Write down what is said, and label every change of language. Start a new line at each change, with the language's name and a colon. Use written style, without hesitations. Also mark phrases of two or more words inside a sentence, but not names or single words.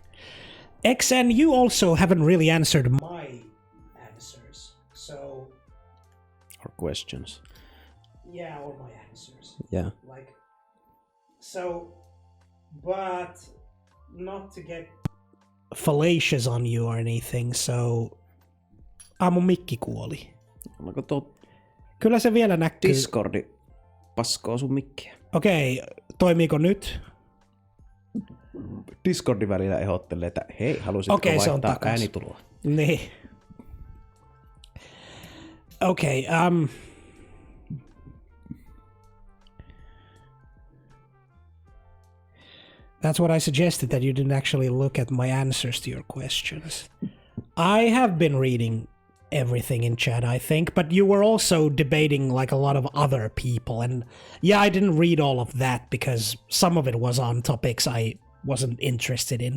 English: XN, you also haven't really answered my answers, so... Or questions. Yeah, or my answers. Yeah. Like, so, but not to get fallacious on you or anything, so...
Finnish: Mun mikki kuoli. Onko tuo Kyllä se vielä näkyy. Discordi paskoo sun mikkiä? Okei, toimiiko nyt? Discordi välillä ehdottelee, että hei, haluaisitko vaihtaa äänituloa? Niin. Okei,
English: that's what I suggested, that you didn't actually look at my answers to your questions. I have been reading everything in chat, I think, but you were also debating like a lot of other people, and yeah, I didn't read all of that because some of it was on topics I wasn't interested in.